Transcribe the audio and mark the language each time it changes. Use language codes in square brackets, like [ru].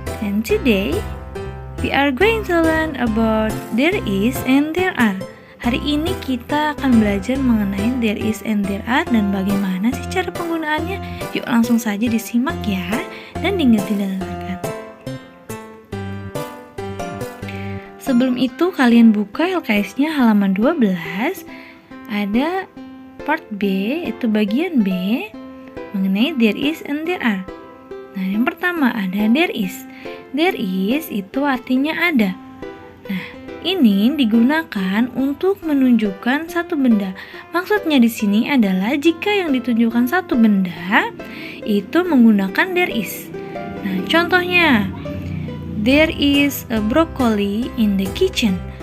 [en] And today we are going to learn about there is and there are. [id] Hari ini kita akan belajar mengenai [en] there is and there are [id] dan bagaimana sih cara penggunaannya. Yuk langsung saja disimak ya dan didengarkan. Sebelum itu kalian buka LKS-nya halaman 12. Ada part B, itu bagian B mengenai [en] there is and there are. [id] Nah, yang pertama ada there is. [en] There is [id] itu artinya ada. Nah, ini digunakan untuk menunjukkan satu benda. Maksudnya di sini adalah jika yang ditunjukkan satu benda itu menggunakan there is. Nah, contohnya [en] there is a broccoli in the kitchen.